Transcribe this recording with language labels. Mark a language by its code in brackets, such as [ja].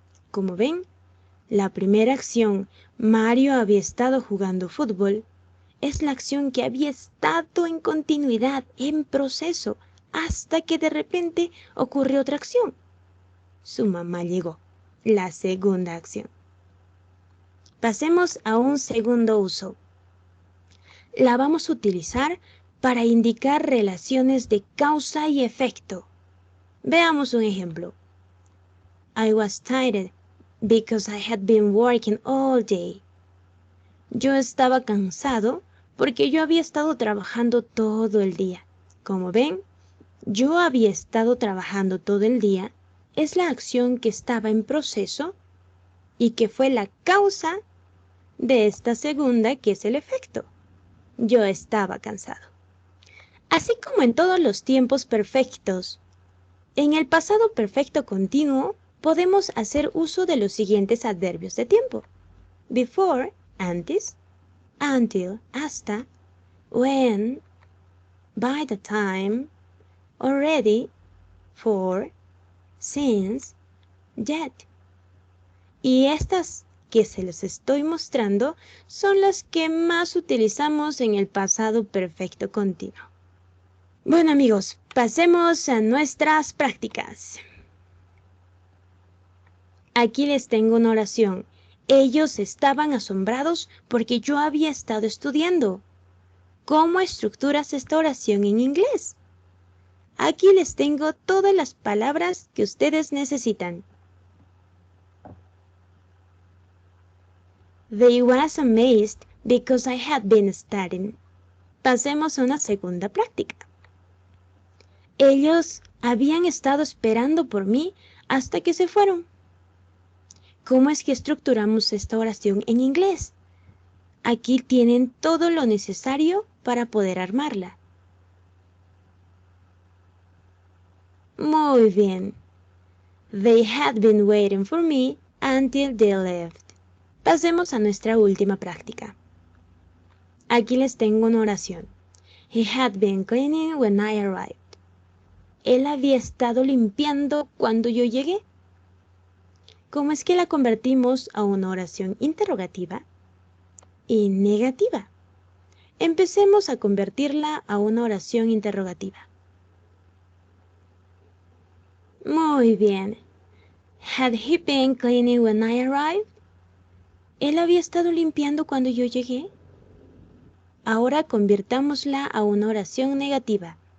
[es] Como ven, la primera acción, Mario había estado jugando fútbol, es la acción que había estado en continuidad, en proceso, hasta que de repente ocurrió otra acción. Su mamá llegó, la segunda acción. Pasemos a un segundo uso. La vamos a utilizar para indicar relaciones de causa y efecto. Veamos un ejemplo. [en] I was tired because I had been working all day. [es] Yo estaba cansado porque yo había estado trabajando todo el día. Como ven, yo había estado trabajando todo el día es la acción que estaba en proceso y que fue la causa de esta segunda, que es el efecto. Yo estaba cansado. Así como en todos los tiempos perfectos, en el pasado perfecto continuo podemos hacer uso de los siguientes adverbios de tiempo. [en] Before, antes, until, hasta, when, by the time, already, for, since, yet. [es] Y estas que se los estoy mostrando son las que más utilizamos en el pasado perfecto continuo. Bueno amigos, pasemos a nuestras prácticas. Aquí les tengo una oración. Ellos estaban asombrados porque yo había estado estudiando. ¿Cómo estructuras esta oración en inglés? Aquí les tengo todas las palabras que ustedes necesitan. [en] They was amazed because I had been studying. [es] Pasemos a una segunda práctica. Ellos habían estado esperando por mí hasta que se fueron. ¿Cómo es que estructuramos esta oración en inglés? Aquí tienen todo lo necesario para poder armarla. Muy bien. [en] They had been waiting for me until they left. [es] Pasemos a nuestra última práctica. Aquí les tengo una oración. [en] He had been cleaning when I arrived. [es] Él había estado limpiando cuando yo llegué. ¿Cómo es que la convertimos a una oración interrogativa y negativa? Empecemos a convertirla a una oración interrogativa. Muy bien. [en] Had he been cleaning when I arrived? [es] ¿Él había estado limpiando cuando yo llegué? Ahora convirtámosla a una oración negativa.